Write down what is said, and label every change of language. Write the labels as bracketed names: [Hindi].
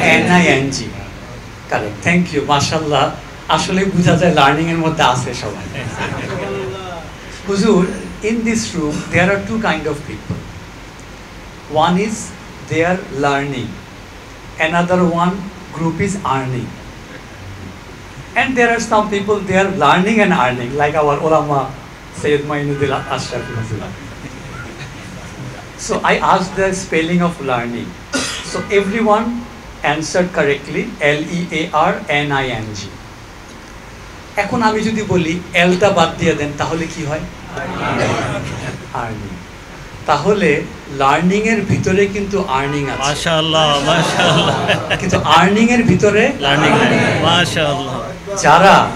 [Bangla] LEARNING, correct, thank you, মাশাআল্লাহ। আসলে বোঝা যায় লার্নিং এর মধ্যে আছে সবাই। [English] হুজুর, in this room there are two kind of people. One is they are learning, another one group is earning, and there are some people they are learning and earning, like our ulama Sayyid Mainuddin Ashrafi Huzur. So I asked the spelling of learning, so everyone answered correctly, LEARNING. [Bangla] এখন আমি যদি বলি এলটা বাদ দিয়ে দেন তাহলে কি হয়? Earning. তাহলে লার্নিং এর ভিতরে কিন্তু আর্নিং আছে, মাশাআল্লাহ মাশাআল্লাহ, কিন্তু আর্নিং এর ভিতরে লার্নিং, মাশাআল্লাহ। যারা